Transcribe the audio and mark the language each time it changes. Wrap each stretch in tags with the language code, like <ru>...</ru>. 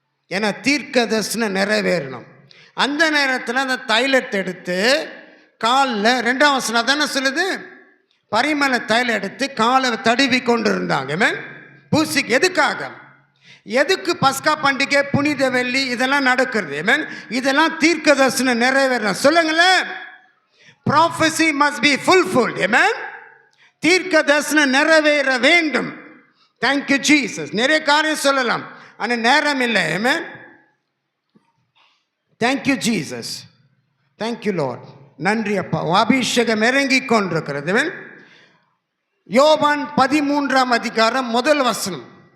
<ta>ஏன்னா தீர்க்க தரிசனம் நிறைவேறணும். அந்த நேரத்தில் அந்த தைலத்தை எடுத்து காலில், 2ஆம் வசனம் தானே சொல்லுது, பரிமள தைலம் எடுத்து காலை தடுவி கொண்டு இருந்தாங்க. பூசிக்கு எதுக்காக? எதுக்கு பஸ்கா பண்டிகை, புனித வெள்ளி இதெல்லாம் நடக்கிறது? இதெல்லாம் தீர்க்க தரிசனம் நிறைவேறணும். சொல்லுங்களேன்.</ta> <en>Prophecy must be fulfilled.</en> <ta>Amen. தீர்க்க தரிசனம் நிறைவேற வேண்டும்.</ta> <en>Thank you Jesus.</en> <ta>நிறைய காரியம் சொல்லலாம், ஆனால் நேரம் இல்லை. Amen.</ta> <en>Thank you Jesus. Thank you Lord.</en> <ta>நன்றி அப்பா. அபிஷேகம் இறங்கி கொண்டிருக்கிறது. யோவான் 13ஆம் அதிகாரம் முதல் வசனம்.</ta>